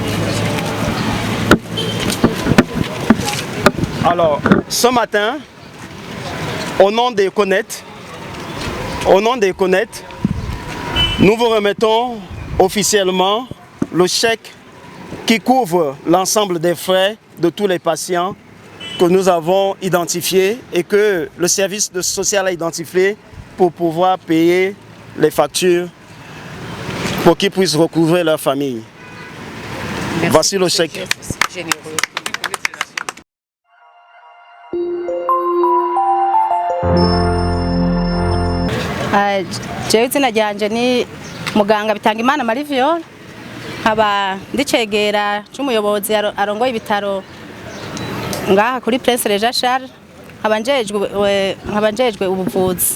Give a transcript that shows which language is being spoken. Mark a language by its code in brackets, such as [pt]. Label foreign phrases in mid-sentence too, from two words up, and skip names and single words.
[fr] Alors, ce matin, au nom des CONET, nous vous remettons officiellement le chèque qui couvre l'ensemble des frais de tous les patients que nous avons identifiés et que le service social a identifié pour pouvoir payer les factures pour qu'ils puissent recouvrer leur famille. Merci. Voici le chèque. [rn] Jewe izina ryanje ni muganga Bitangimana Marie Viole, nkaba ndicegera c'umuyobozi arongoye ibitaro ngaha kuri Prince Regent Charles, nkaba njejwe ubuvuzi.